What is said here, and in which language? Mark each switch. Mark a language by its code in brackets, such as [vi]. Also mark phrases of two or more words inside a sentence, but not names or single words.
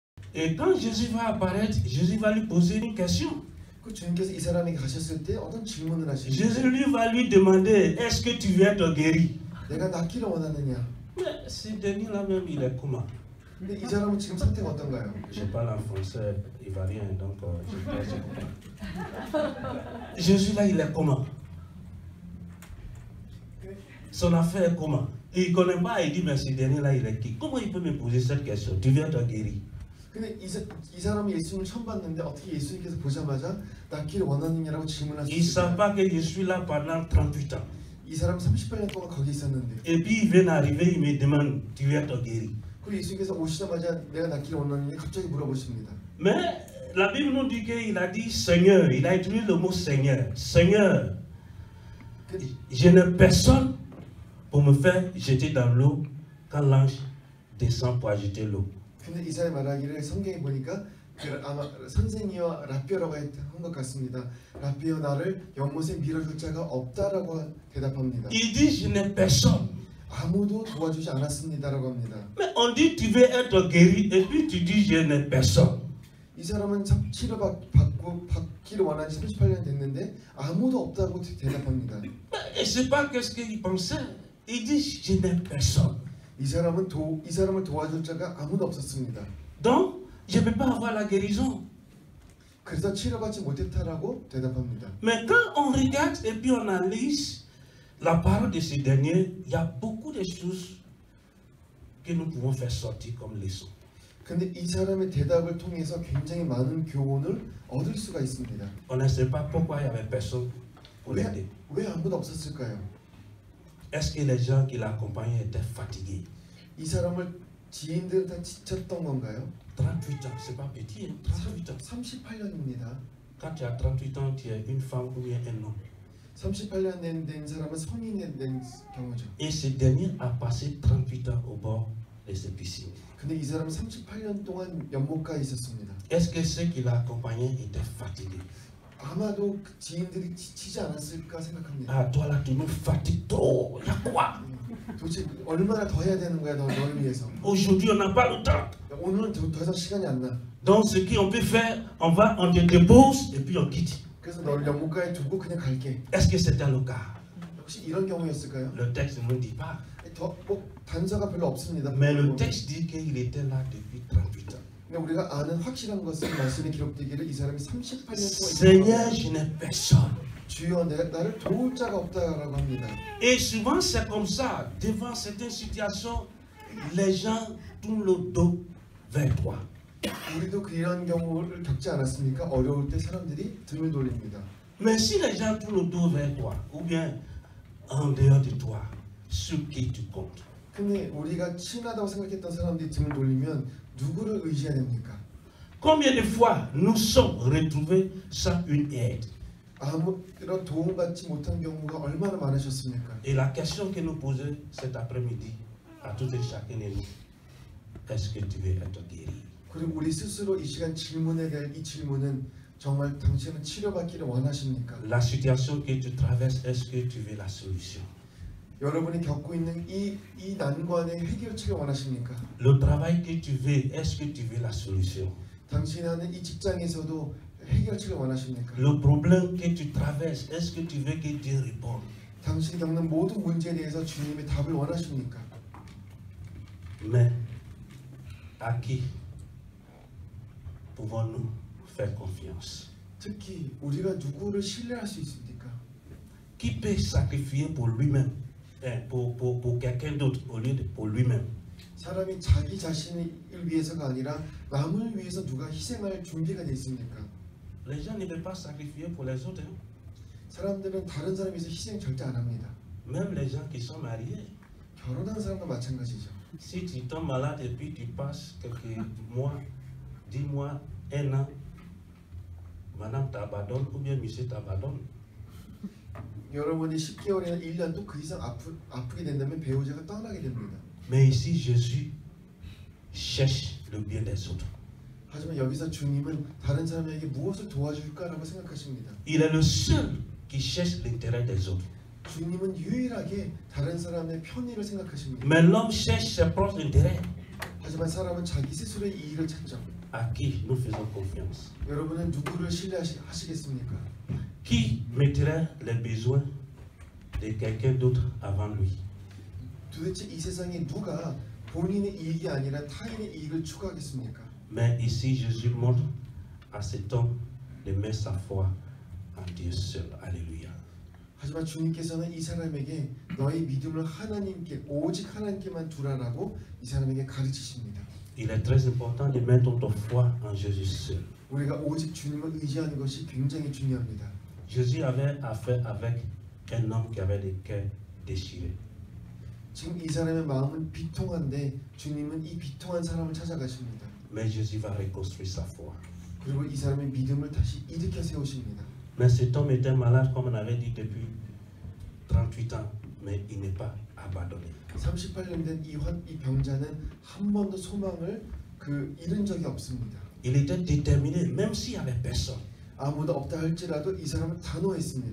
[fr] Et quand Jésus va apparaître, Jésus va lui poser une question. [ko] 그 주님께서 이 사람에게 가셨을 때 어떤 질문을 [fr] Jésus [ko] 하시는지 [fr] lui va lui demander, est-ce que tu veux être guéri? [ko] 내가 낫기를 원하느냐. [fr] Mais ce dernier-là même, il est comment? [ko] 근데 이 사람은 지금 상태가 어떤가요? [fr] Je parle en français ivoirien, donc je comprends. Jésus là, il est comment? Son affaire est comment? Et il ne connaît pas, il dit, mais ce dernier-là, il est qui? Comment il peut me poser cette question? Tu veux être guéri? [ko] 근데 이 사람이 예수님을 처음 봤는데 어떻게 예수님께서 보자마자 낫기를 원하느냐라고 질문할 수 [fr] Il ne [ko] 있을까요? [fr] sait pas que je suis là pendant 38 ans. [ko] 이 사람 38년 동안 거기 있었는데 [fr] Et puis il vient d'arriver, il me demande, tu veux être guéri? [ko] 그리고 예수님께서 오시자마자 내가 낫기를 원하느냐 갑자기 물어보십니다. [fr] Mais la Bible nous dit qu'il a dit Seigneur, il a utilisé le mot Seigneur. Seigneur, je n'ai personne pour me faire jeter dans l'eau quand l'ange descend pour agiter l'eau. [ko] 근데 이 사람이 말하기를 성경에 보니까 아마 선생이와 라비오라고 한 것 같습니다. 라비오 나를 연못에 밀어줄 자가 없다라고 대답합니다. [fr] Il dit je n'ai personne. [ko] 아무도 도와주지 않았습니다라고 합니다. [fr] Mais on dit tu veux être guéri et puis tu dis je n'ai personne. [ko] 이 사람은 받기를 원한 지 38년 됐는데 아무도 없다고 대답합니다. [fr] Mais je ne sais pas qu'est-ce qu'il pensait. Il dit je n'ai personne. [ko] 이 사람을 도와줄 자가 아무도 없었습니다. [fr] Donc je ne peux pas avoir la guérison. [ko] 그래서 치료받지 못했다라고 대답합니다. [fr] Mais quand on regarde et puis on analyse la parole de ce dernier, il y a beaucoup de choses que nous pouvons faire sortir comme leçon. [ko] 근데 이 사람의 대답을 통해서 굉장히 많은 교훈을 얻을 수가 있습니다. [fr] On ne sait pas pourquoi il n'y avait personne pour l'aider. [ko] 왜 아무도 없었을까요? [fr] Est-ce que les gens qui l'accompagnaient étaient fatigués? [ko] 이 사람을 지인들은 다 지쳤던 건가요? [fr] 38 ans, c'est pas petit, hein? 38 ans. [ko] 38년입니다. [fr] Quand tu as 38 ans, tu es une femme ou bien un homme. [ko] 38년 된 사람은 성인이 된 경우죠. [fr] Et ce dernier a passé 38 ans au bord de cette piscine. [ko] 근데 이 사람은 38년 동안 연못가에 있었습니다. [fr] Est-ce que ceux qui l'accompagnaient étaient fatigués? [ko] 아마도 그 지인들이 지치지 않았을까 생각합니다. [fr] Ah, toi là, tu nous fatigues trop. Il y a quoi? [ko] 도대체 얼마나 더 해야 되는 거야, 너를 위해서. [fr] Aujourd'hui, on n'a pas le temps. [ko] 오늘은 더 이상 시간이 안 나. [fr] Donc, ce qu'on peut faire, on te dépose et puis on quitte. [ko] 그래서 너를 연못가에 두고 그냥 갈게. [fr] Est-ce que c'était le cas? [ko] 혹시 이런 경우였을까요? [fr] Le texte ne nous dit pas. [ko] 단서가 별로 없습니다. [fr] Mais le texte dit qu'il était là depuis 38 ans. [ko] 근데 우리가 아는 확실한 것은 말씀에 기록되기를 이 사람이 38년 동안 [fr] Seigneur, je n'ai personne. [ko] 주여 나를 도울 자가 없다라고 합니다. [fr] Et souvent c'est comme ça. Devant certaines situations, les gens tournent le dos vers toi. [ko] 우리도 이런 경우를 겪지 않았습니까? 어려울 때 사람들이 등을 돌립니다. [fr] Mais si les gens tournent le dos vers toi, ou bien en dehors de toi, sur qui tu comptes? [ko] 근데 우리가 친하다고 생각했던 사람들이 등을 돌리면 누구를 의지해야 됩니까? [fr] Combien de fois nous sommes retrouvés sans une aide? [ko] 아무런 도움받지 못한 경우가 얼마나 많으셨습니까? [fr] Et la question que nous posons cet après-midi à tout et chacun de nous, est-ce que tu veux être guéri? [ko] 그리고 우리 스스로 이 시간 질문에 대한 이 질문은 정말 당신은 치료받기를 원하십니까? [fr] La situation que tu traverses, est-ce que tu veux la solution? [ko] 여러분이 겪고 있는 이 난관의 해결책을 원하십니까? [fr] Le travail que tu veux, est-ce que tu veux la solution? [ko] 당신이 하는 이 직장에서도 해결책을 원하십니까? [fr] Le problème que tu traverses, est-ce que tu veux que Dieu réponde? [ko] 당신이 겪는 모든 문제에 대해서 주님의 답을 원하십니까? [fr] Mais à qui pouvons-nous faire confiance? [ko] 특히 우리가 누구를 신뢰할 수 있습니까? [fr] Qui peut sacrifier pour lui-même, pour quelqu'un d'autre au lieu de pour lui-même? [ko] 사람이 자기 자신을 위해서가 아니라 남을 위해서 누가 희생할 준비가 돼 있습니까? [fr] Les gens ne veulent pas sacrifier pour les autres. [ko] 사람들은 다른 사람 위해서 희생 절대 안 합니다. [fr] Même les gens qui sont mariés. [ko] 결혼한 사람도 마찬가지죠. [fr] Si tu tombes malade et puis tu passes quelques mois, 10 mois, 1 an, madame t'abandonne ou bien monsieur t'abandonne. [ko] 여러분이 10개월이나 1년 또 그 이상 아프게 된다면 배우자가 떠나게 됩니다. [fr] Mais ici Jésus cherche le bien des autres. [ko] 하지만 여기서 주님은 다른 사람에게 무엇을 도와줄까라고 생각하십니다. [fr] Il est le seul qui cherche l'intérêt des autres. [ko] 주님은 유일하게 다른 사람의 편의를 생각하십니다. [fr] Mais l'homme cherche ses propres intérêts. [ko] 하지만 사람은 자기 스스로의 이익을 찾죠. [fr] à qui nous faisons confiance? [ko] 여러분은 누구를 신뢰하시겠습니까? [fr] Qui mettrait les besoins de quelqu'un d'autre avant lui? [ko] 도대체 이 세상에 누가 본인의 이익이 아니라 타인의 이익을 추구하겠습니까? [fr] Mais ici, Jésus montre à cet homme de mettre sa foi en Dieu seul. Alléluia. [ko] 하지만 주님께서는 이 사람에게 너의 믿음을 하나님께 오직 하나님께만 두라라고 이 사람에게 가르치십니다. [fr] Il est très important de mettre notre foi en Jésus seul. [ko] 우리가 오직 주님을 의지하는 것이 굉장히 중요합니다. [fr] Jésus avait affaire avec un homme qui avait des cœurs déchirés. [ko] 지금 이 사람의 마음은 비통한데 주님은 이 비통한 사람을 찾아가십니다. [fr] Mais Jésus va reconstruire sa foi. [ko] 그리고 이 사람의 믿음을 다시 일으켜 세우십니다. [fr] Mais cet homme était malade, comme on avait dit depuis 38 ans, mais il n'est pas abandonné. [ko] 38년 된 이 병자는 한 번도 소망을 잃은 적이 없습니다. [fr] Il était déterminé, même s'il n'y avait personne. [ko] 아무도 없다 할지라도 이 사람은 단호했습니다.